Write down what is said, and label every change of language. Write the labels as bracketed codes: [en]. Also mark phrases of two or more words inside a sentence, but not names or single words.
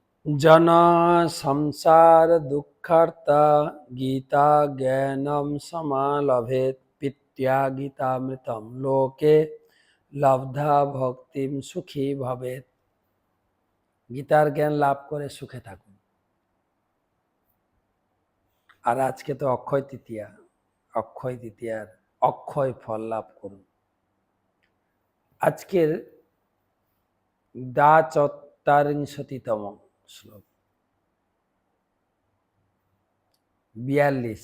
[sa] जन संसार दुःखार्ता गीता ज्ञानम समालभेत पित्या गीतामृतम लोके लब्धा भक्तिम सुखी भवेत। [bn] গীতার জ্ঞান লাভ করে সুখে থাকুন। আর আজকে তো অক্ষয় তৃতীয়া, অক্ষয় তৃতীয়ার অক্ষয় ফল লাভ করুন। আজকের দ্বাচত্বারিংশতিতম শ্লোক 42।